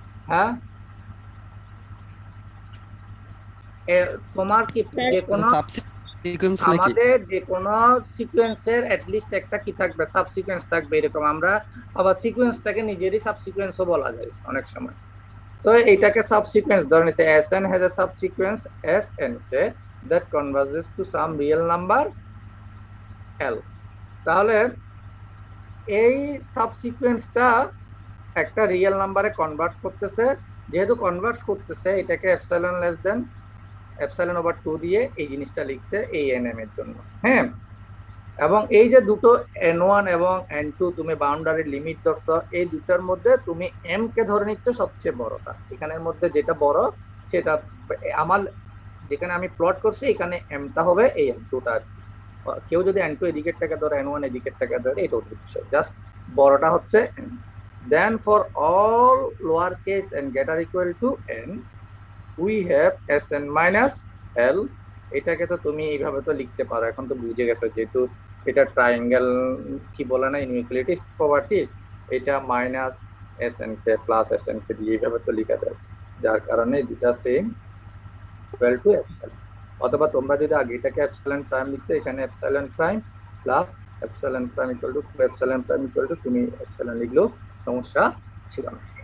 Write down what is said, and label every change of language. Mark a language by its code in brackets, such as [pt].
[bn] হ্যাঁ, তোমার কি যে কোনো সাবসিকুয়েন্স নাকি? আমাদের যে কোনো সিকোয়েন্সের অ্যাটলিস্ট একটা কি থাকবে, সাবসিকোয়েন্স থাকবে। এরকম আমরা আবার সিকোয়েন্সটাকে নিজেরই সাবসিকোয়েন্সও বলা যায় অনেক সময়। তো এইটাকে সাবসিকোয়েন্স ধরে নিচ্ছে [en] Sn has a subsequence Snk that converges to some real number L। [bn] তাহলে এই সাবসিকোয়েন্সটা একটা রিয়েল নাম্বারে কনভার্টস করতেছে, যেহেতু কনভার্টস করতেছে এটাকে epsilon less than epsilon over 2 দিয়ে এই জিনিসটা লিখছে এই nm এর জন্য। হ্যাঁ, এবং এই যে দুটো n1 এবং n2 তুমি বাউন্ডারি লিমিট ধরছো, এই দুটার মধ্যে তুমি m কে ধরে নিচ্ছ সবচেয়ে বড়টা। এখানের মধ্যে যেটা বড় সেটা আমার যেখানে আমি প্লট করছি এখানে m টা হবে এই n2টা। কেউ যদি n2 এদিকেরটাকে ধরে n1 এদিকেরটাকে ধরে, এটা উদ্দেশ্য জাস্ট বড়টা হচ্ছে m। [en] Then for all lowercase n greater equal to n we have Sn minus L। [bn] এটাকে তো তুমি এইভাবে তো লিখতে পারো, এখন তো বুঝে গেছো যেহেতু এটা ট্রায়াঙ্গেল কি বলে না ইনইকুয়ালিটি প্রপার্টি, এটা minus Sn k plus Sn কে দিয়ে এইভাবে তো লেখা যায়, যার কারণে দুটা সেম ইকুয়াল টু এপসাইলন। অথবা তোমরা যদি আগে এটাকে এপসাইলন প্রাইম লিখতে, এখানে epsilon prime plus epsilon prime equal to epsilon prime equal to তুমি এপসাইলন লিখলেও সমস্যা ছিল না।